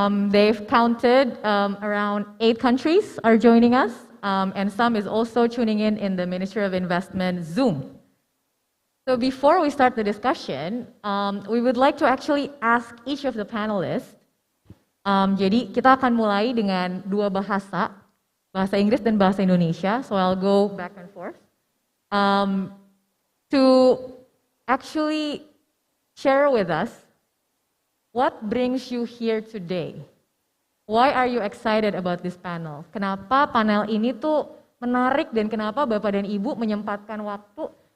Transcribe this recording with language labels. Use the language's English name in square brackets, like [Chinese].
[English] They've counted around 8 countries are joining us, and some is also tuning in the Ministry of Investment Zoom. So before we start the discussion, we would like to actually ask each of the panelists. [Indonesian] Jadi kita akan mulai dengan 2 bahasa, bahasa Inggris dan bahasa Indonesia. [English] So I'll go back and forth to actually share with us what brings you here today. Why are you excited about this panel? [Indonesian] Kenapa panel ini tuh menarik dan kenapa Bapak dan Ibu menyempatkan waktu?